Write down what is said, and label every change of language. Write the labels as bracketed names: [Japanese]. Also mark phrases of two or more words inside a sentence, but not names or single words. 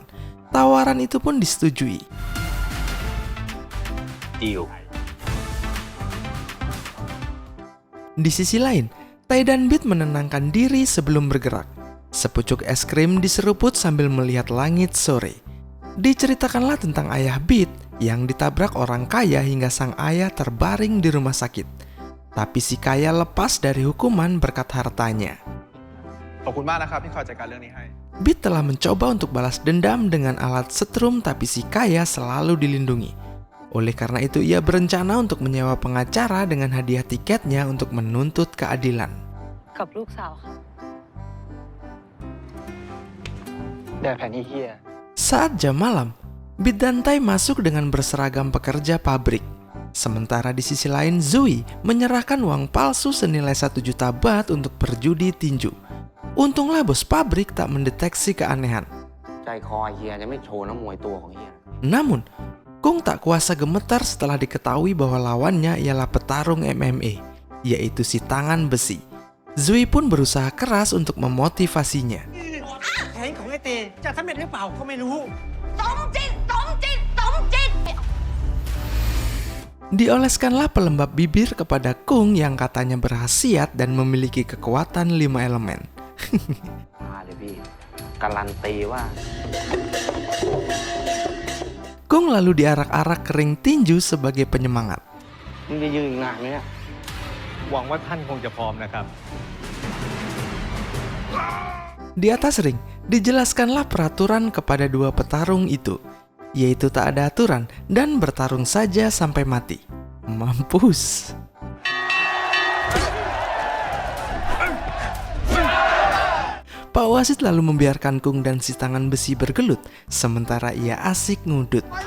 [Indonesian] Tawaran itu pun disetujui. Di sisi lain, Tai dan Bit menenangkan diri sebelum bergerak. Sepucuk es krim diseruput sambil melihat langit sore. Diceritakanlah tentang ayah Bit yang ditabrak orang kaya hingga sang ayah terbaring di rumah sakit. Tapi si kaya lepas dari hukuman berkat hartanya. [Thai] ขอบคุณมากนะครับที่คอยจัดการเรื่องนี้ให้ [Indonesian] Bit telah mencoba untuk balas dendam dengan alat setrum tapi si kaya selalu dilindungi. Oleh karena itu ia berencana untuk menyewa pengacara dengan hadiah tiketnya untuk menuntut keadilan. [Thai] กับลูกสาวค่ะ แดดแผ่นเฮีย [Indonesian] Saat jam malam, Bit dan Tai masuk dengan berseragam pekerja pabrik. Sementara di sisi lain Zoe menyerahkan uang palsu senilai 1 juta baht untuk berjudi tinju. Untunglah bos pabrik tak mendeteksi keanehan. [Thai] ใจคอเฮียจะไม่โชว์น้ำมวยตัวของเฮีย [Indonesian] Namun, Kung tak kuasa gemetar setelah diketahui bahwa lawannya ialah petarung MMA, yaitu si tangan besi. Zoe pun berusaha keras untuk memotivasinya. [Thai] แผนของไอ้เตจะสำเร็จหรือเปล่าก็ไม่รู้ สมจิต สมจิต สมจิต [Indonesian] Dioleskanlah pelembab bibir kepada Kung yang katanya berkhasiat dan memiliki kekuatan 5 elemen. [Thai] มาเลยพี่ การันตีว่า [Indonesian] Kung lalu diarak-arak ke ring tinju sebagai penyemangat. [Thai] มึงจะยืนอีกนานไหมเนี่ย หวังว่าท่านคงจะพร้อมนะครับ [Indonesian] Di atas ring, dijelaskanlah peraturan kepada dua petarung itu, yaitu tak ada aturan dan bertarung saja sampai mati. Mampus. Pak wasit lalu membiarkan Kung dan si tangan besi bergelut, sementara ia asik ngudut.